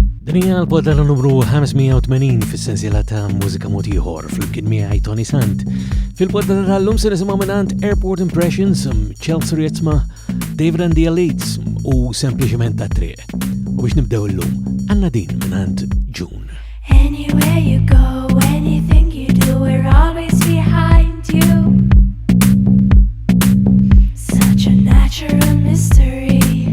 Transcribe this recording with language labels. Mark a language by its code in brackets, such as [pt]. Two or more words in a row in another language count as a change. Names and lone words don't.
[mt] Dinja l-podda numru 580 fis-sensiela ta' Mużika Mod Ieħor fl-imkien miegħi Toni Sant. Fil-podda tal-lum se nisimgħu minn Airport Impressions, Chelsea Rietzma, David and the Elites u sempliċement ta' triq. U biex nibdew illum għandna din minn June. [en] Anywhere you go, anything you do, we're always behind you. Such a natural mystery.